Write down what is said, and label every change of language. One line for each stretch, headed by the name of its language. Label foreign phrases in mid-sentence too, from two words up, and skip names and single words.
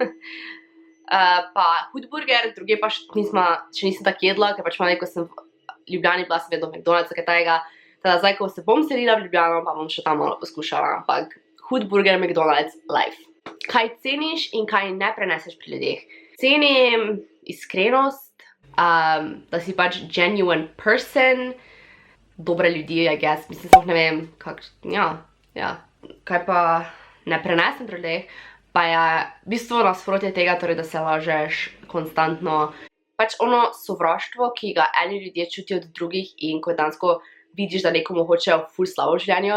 Slovenian: Pa Hudburger, druge pa še nisem tak jedla, ker pač malo, ko sem v Ljubljani bila, sem vedno v McDonald'su, kaj tajega. Teda zdaj, ko se bom selila v Ljubljano, pa bom še tam malo poskušala, ampak Hudburger, McDonald's, life. Kaj ceniš in kaj ne preneseš pri ljudeh? Cenim iskrenost, da si pač
English: genuine person,
Slovenian: dobre ljudi,
English: I guess,
Slovenian: mislim, sploh ne vem, kaj pa ne prenesem pri ljudeh, pa je v bistvu nasprotje tega, torej, da se lažeš konstantno. Pač ono sovraštvo, ki ga eni ljudje čutijo od drugih in ko dansko vidiš, da nekomu hočejo ful slabo v življenju.